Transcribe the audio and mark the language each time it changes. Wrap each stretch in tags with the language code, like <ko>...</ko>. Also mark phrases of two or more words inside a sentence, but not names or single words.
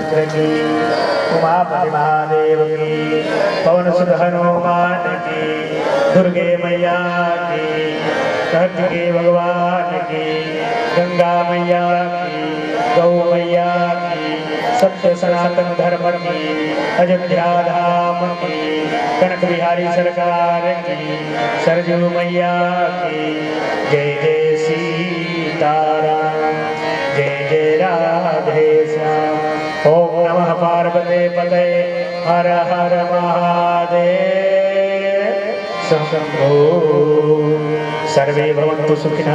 <hi>की, उमापति महादेव की, पवन सुत हनुमान की, दुर्गे मैया की, कार्तिकेय भगवान की, गंगा मैया की, गौ मैया की, सत्य सनातन धर्म की, अयोध्या धाम की, कनक बिहारी सरकार की, सरजू मैया की, जय जय सीताराम, जय जय राधे श्याम।</hi> <sa>ओम नमः पार्वते पते, हर हर महादेव शंभो। सर्वे भवन्तु सुखिनः।</sa>